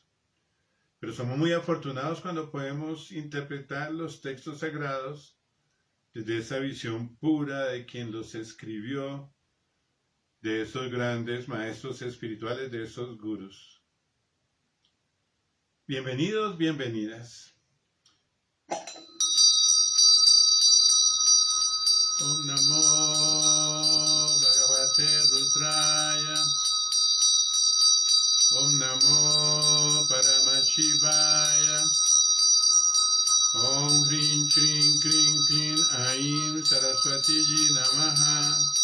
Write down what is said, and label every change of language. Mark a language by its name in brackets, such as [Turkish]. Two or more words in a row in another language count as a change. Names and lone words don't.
[Spanish] Pero somos muy afortunados cuando podemos interpretar los textos sagrados desde esa visión pura de quien los escribió, de esos grandes maestros espirituales, de esos gurús. Bienvenidos, bienvenidas. [Sanskrit] ॐ नमो भगवते रुद्राय. ॐ नमो परमशिवाय. ॐ ह्रीं क्रीं क्रीं क्रीं ऐं सरस्वती जी नमः.